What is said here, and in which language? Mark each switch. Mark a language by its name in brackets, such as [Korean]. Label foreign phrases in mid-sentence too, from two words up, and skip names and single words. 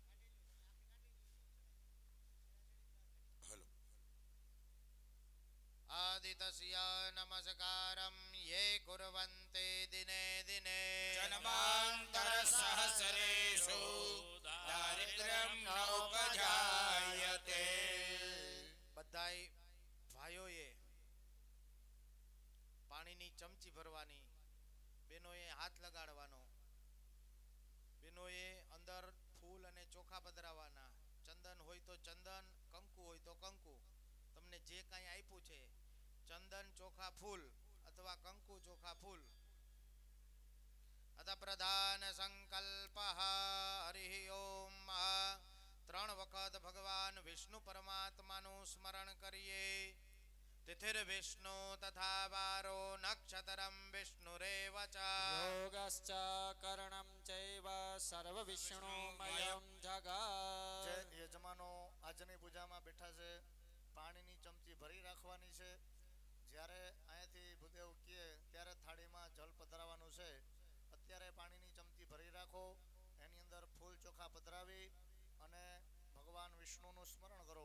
[Sanskrit] आदितस्य नमस्कारम ये कुर्वन्ते दिने दिने जन्मान्तरसहस्रेषु दारिद्र्यं नोपजायते [Gujarati] બધાય ભાઈઓએ પાણીની ચમચી ભરવાની, બેનોએ હાથ લગાડવાનો, બેનોએ અંદર ફૂલ અને ચોખા પધરાવવાના, ચંદન હોય તો ચંદન, કંકુ હોય તો કંકુ, તમને જે કાંઈ આપ્યું છે ચંદન ચોખા ફૂલ અથવા કંકુ ચોખા ફૂલ. [Sanskrit] अत प्रधान संकल्प हरि ओम. [Gujarati] ત્રણ વખત ભગવાન વિષ્ણુ પરમાત્માનું સ્મરણ કરીએ. [Sanskrit] तिथिर्विष्णु तथा वारो नक्षत्रं विष्णुरेव च योगश्च करणं चैव सर्वविष्णुमयं जगत् [Gujarati] જે યજમાનો આજની પૂજામાં બેઠા છે પાણીની ચમચી ભરી રાખવાની છે. જ્યારે અહીંયાથી ભૂદેવ કહે ત્યારે થાળીમાં જલ પધરાવવાનું છે. અત્યારે પાણીની ચમચી ભરી રાખો, એની અંદર ફૂલ ચોખા પધરાવી અને ભગવાન વિષ્ણુનું સ્મરણ કરો.